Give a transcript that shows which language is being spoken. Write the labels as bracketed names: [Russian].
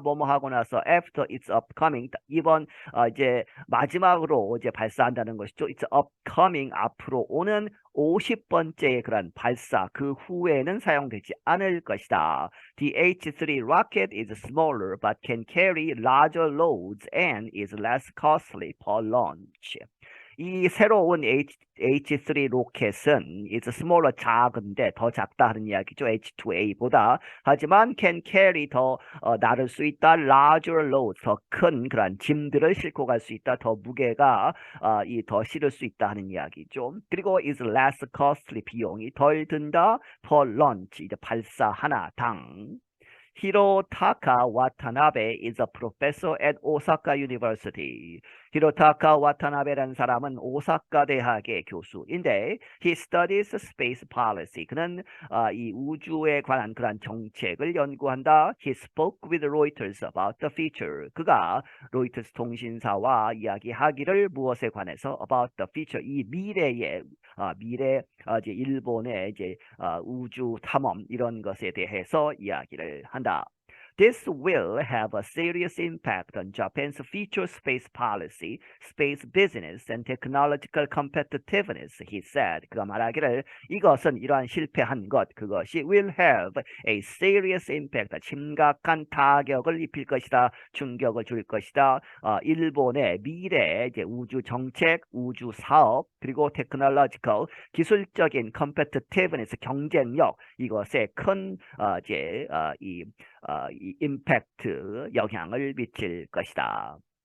[Korean] 뭐뭐 하고 나서 [English] after its upcoming [Korean] 이번 이제 마지막으로 이제 발사한다는 것이죠. [English] It's upcoming [Korean] 앞으로 오는 50번째의 그런 발사 그 후에는 사용되지 않을 것이다. [English] The H3 rocket is smaller but can carry larger loads and is less costly per launch. [Korean] 이 새로운 H3 로켓은 [English] is smaller [Korean] 작은데 더 작다 하는 이야기죠. H2A보다. 하지만 [English] can carry [Korean] 더 나를 수 있다. [English] larger loads [Korean] 더 큰 그런 짐들을 싣고 갈 수 있다. 더 무게가 이 더 실을 수 있다 하는 이야기죠. 그리고 [English] is less costly [Korean] 비용이 덜 든다. [English] per launch [Korean] 이제 발사 하나당. [English] Hirotaka Watanabe is a professor at Osaka University. [Korean] 히로타카 와타나베라는 사람은 오사카 대학의 교수인데 [English] he studies space policy. [Korean] 그는 이 우주에 관한 그런 정책을 연구한다. [English] He spoke with Reuters about the future. [Korean] 그가 로이터스 통신사와 이야기하기를 무엇에 관해서 [English] about the future [Korean] 이 미래의 미래 이제 일본의 이제 우주 탐험 이런 것에 대해서 이야기를 한다. [English] This will have a serious impact on Japan's future space policy, space business, and technological competitiveness, he said. [Korean] 그가 말하기를 이것은 이러한 실패한 것, 그것이 [English] will have a serious impact, [Korean] 심각한 타격을 입힐 것이다, 충격을 줄 것이다. 일본의 미래 이제 우주 정책, 우주 사업, 그리고 technological 기술적인 competitiveness 경쟁력 이것에 큰 이제 이 임팩트 영향을 미칠 것이다.